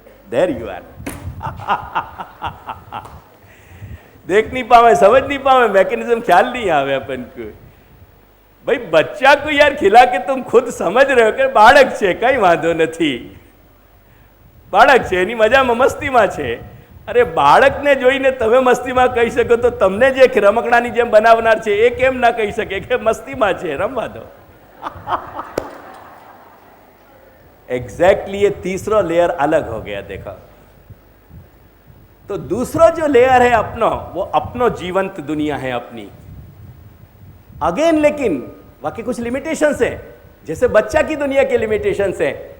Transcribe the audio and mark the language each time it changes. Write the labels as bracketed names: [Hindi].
[English] There you are. [Hindi] देख नहीं पावे, समझ नहीं पावे, मैकेनिज्म ख्याल नहीं आवे अपन को। भाई बच्चा को यार खिला के तुम खुद समझ रहे हो कि [Gujarati] बाળક છે, કઈ વાંધો નથી, બાળક છે એની મજામાં મસ્તીમાં છે। અરે બાળકને જોઈને તમે મસ્તીમાં કહી શકો તો તમને જે રમકડાની જેમ બનાવનાર છે એ કેમ ના કહી શકે કે મસ્તીમાં છે, રમવા દો। [Hindi] एग्जैक्टली ये तीसरा लेयर अलग हो गया। देखो तो दूसरा जो लेयर है अपनो, वो अपनो जीवंत दुनिया है अपनी। अगेन लेकिन बाकी कुछ लिमिटेशंस है, जैसे बच्चा की दुनिया के लिमिटेशंस है।